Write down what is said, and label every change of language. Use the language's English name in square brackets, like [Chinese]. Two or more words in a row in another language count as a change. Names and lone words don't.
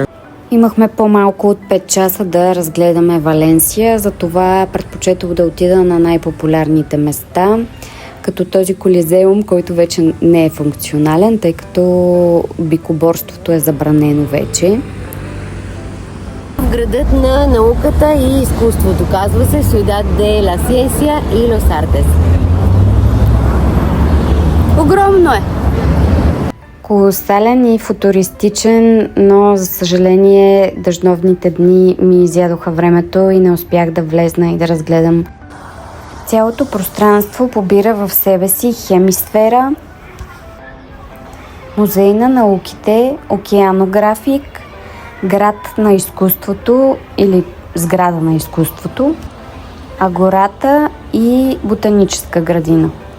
[Bulgarian] Имахме по-малко от 5 часа да разгледаме Валенсия, затова предпочетох да отида на най-популярните места, като този колизеум, който вече не е функционален, тъй като бикоборството е забранено вече. В градът на науката и изкуството, казва се [Spanish] Ciudad de la Ciencia y los Artes. [Bulgarian] Огромно е! Колосален и футуристичен, но за съжаление дъждовните дни ми изядоха времето и не успях да влезна и да разгледам. Цялото пространство побира в себе си хемисфера, музей на науките, океанографик, град на изкуството или сграда на изкуството, агората и ботаническа градина.